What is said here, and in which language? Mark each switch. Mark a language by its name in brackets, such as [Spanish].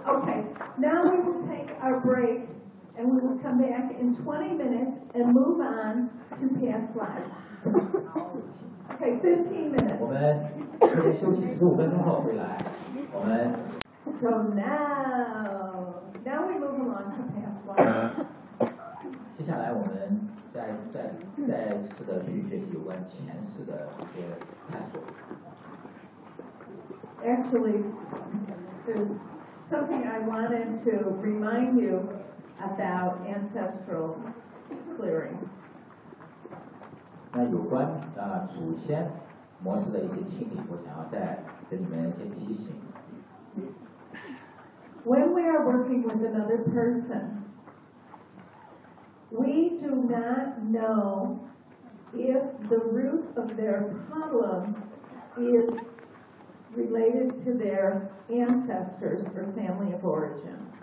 [English] Okay. Now we will take our break, and we will come back in 20 minutes and move on to past lives. Okay, 15 minutes. [Chinese] 我们可以休息十五分钟后回来。我们。 [English] So now we move along to past lives. [Chinese] 接下来我们在世的去学习有关前世的一些探索。 [English] Actually, there's something I wanted to remind you about ancestral clearing. [Chinese] 那有关祖先模式的一些清理，我想要再给你们一些提醒。 [English] When we are working with another person, we do not know if the root of their problem is related to their ancestors or family of origin.